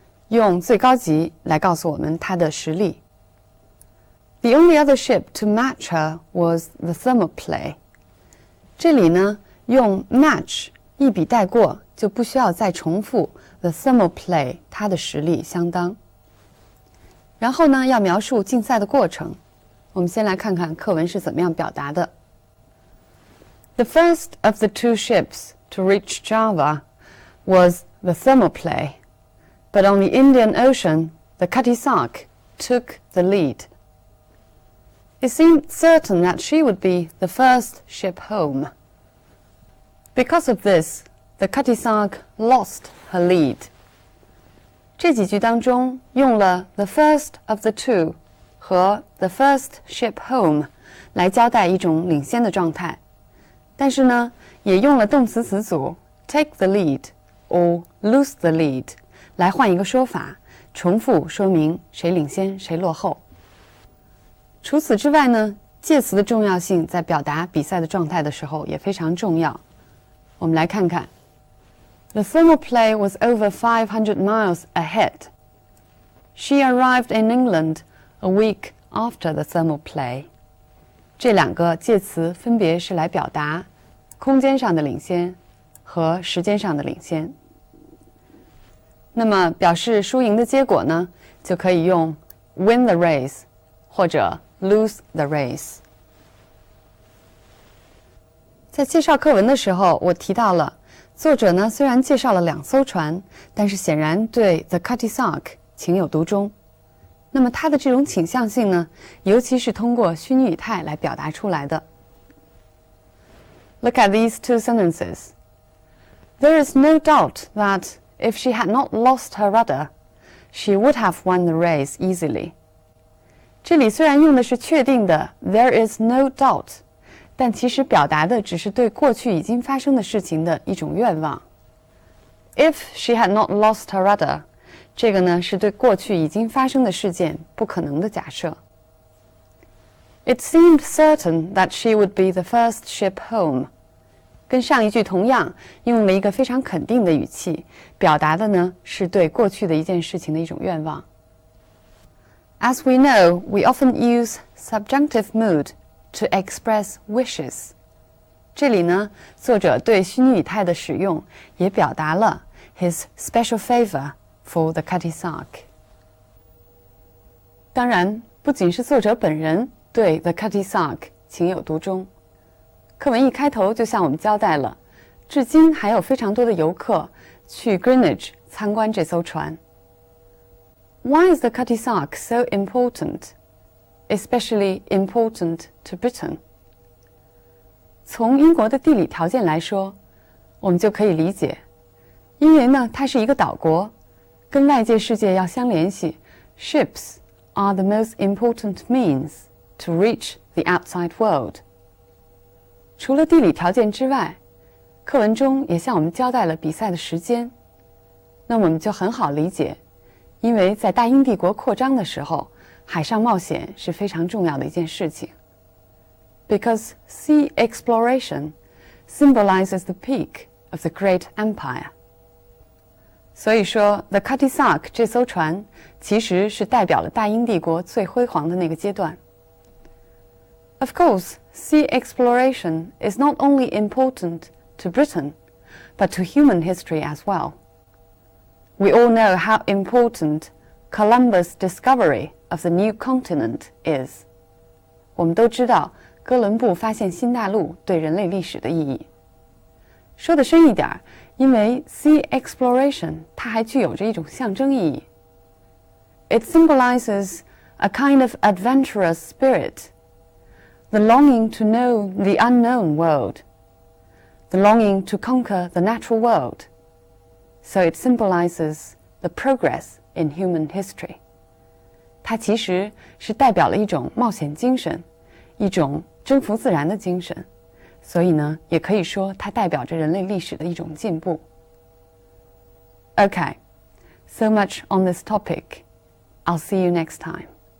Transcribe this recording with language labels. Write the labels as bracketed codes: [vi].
[zh] 用最高级来告诉我们它的实力。 [en] The only other ship to match her was the Thermopylae. [zh] 这里呢，用 match 一笔带过，就不需要再重复 the Thermopylae 它的实力相当。然后呢，要描述竞赛的过程。我们先来看看课文是怎么样表达的。 [en] The first of the two ships to reach Java was the Thermopylae, but on the Indian Ocean, the Cutty Sark took the lead. It seemed certain that she would be the first ship home. Because of this, the Cutty Sark lost her lead. [zh] 这几句当中用了 the first of the two 和 the first ship home 来交代一种领先的状态，但是呢，也用了动词词组 take the lead or lose the lead 来换一个说法，重复说明谁领先谁落后。除此之外呢，介词的重要性在表达比赛的状态的时候也非常重要。我们来看看 [en] The Thermopylae was over 500 miles ahead. She arrived in England a week after the Thermopylae. [zh] 这两个介词分别是来表达空间上的领先和时间上的领先。那么表示输赢的结果呢，就可以用 win the race 或者 lose the race。在介绍课文的时候，我提到了作者呢虽然介绍了两艘船，但是显然对 The Cutty Sark 情有独钟。那么他的这种倾向性呢，尤其是通过虚拟语态来表达出来的。 [en] Look at these two sentences. There is no doubt that if she had not lost her rudder, she would have won the race easily. [zh] 这里虽然用的是确定的 [en] there is no doubt， [zh] 但其实表达的只是对过去已经发生的事情的一种愿望。 [en] If she had not lost her rudder， [zh] 这个呢是对过去已经发生的事件不可能的假设。 [en] It seemed certain that she would be the first ship home。 [zh] 跟上一句同样，用了一个非常肯定的语气，表达的呢是对过去的一件事情的一种愿望。 [en] As we know, we often use subjunctive mood to express wishes. [zh] 这里呢，作者对虚拟语态的使用也表达了 [en] his special favor for the Cutty Sark. [zh] 当然，不仅是作者本人对 the Cutty Sark 情有独钟，课文一开头就向我们交代了，至今还有非常多的游客去 Greenwich 参观这艘船。 [en] Why is the Cutty Sark so important, especially important to Britain? [zh] 从英国的地理条件来说，我们就可以理解，因为呢，它是一个岛国，跟外界世界要相联系 ， [en] ships are the most important means to reach the outside world. [zh] 除了地理条件之外，课文中也向我们交代了比赛的时间，那我们就很好理解，因为在大英帝国扩张的时候，海上冒险是非常重要的一件事情。 [en] Because sea exploration symbolizes the peak of the great empire. [zh] 所以说 The Cutty Sark 这艘船其实是代表了大英帝国最辉煌的那个阶段。 [en] Of course, sea exploration is not only important to Britain, but to human history as well. We all know how important Columbus' discovery of the new continent is. [zh] 我们都知道哥伦布发现新大陆对人类历史的意义。说得深一点，因为 sea exploration 它还具有着一种象征意义。 [en] It symbolizes a kind of adventurous spirit, the longing to know the unknown world, the longing to conquer the natural world. So it symbolizes the progress in human history. [zh] 它其实是代表了一种冒险精神，一种征服自然的精神，所以呢，也可以说它代表着人类历史的一种进步。 [en] Okay, so much on this topic. I'll see you next time.